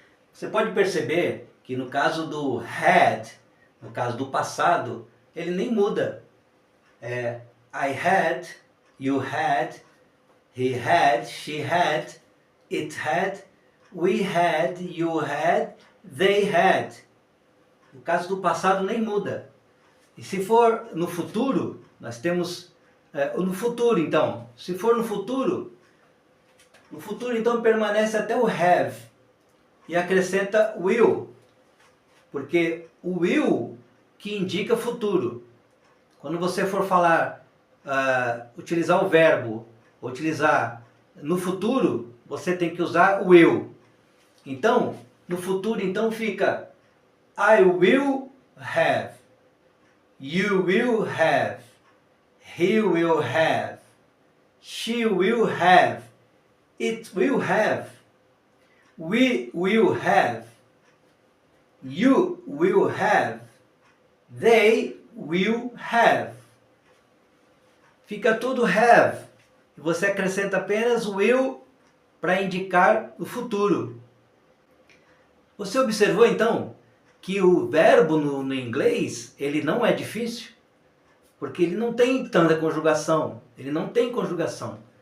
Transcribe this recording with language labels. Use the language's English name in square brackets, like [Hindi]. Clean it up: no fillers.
[Portuguese] Você pode perceber que no caso do had, no caso do passado, ele nem muda. [English] I had, you had, he had, she had, it had, we had, you had, they had. [Portuguese] No caso do passado nem muda. E se for no futuro, nós temos no futuro então. Se for no futuro então permanece até o have e acrescenta will, porque o will que indica futuro. Quando você for falar, utilizar o verbo, utilizar no futuro, você tem que usar o will. Então, no futuro então fica [English] I will have, you will have, [Portuguese] he will have, she will have, it will have, we will have, you will have, they will have. Fica tudo have. E você acrescenta apenas will para indicar o futuro. Você observou então que o verbo no inglês, ele não é difícil? Porque ele não tem tanta conjugação. Ele não tem conjugação.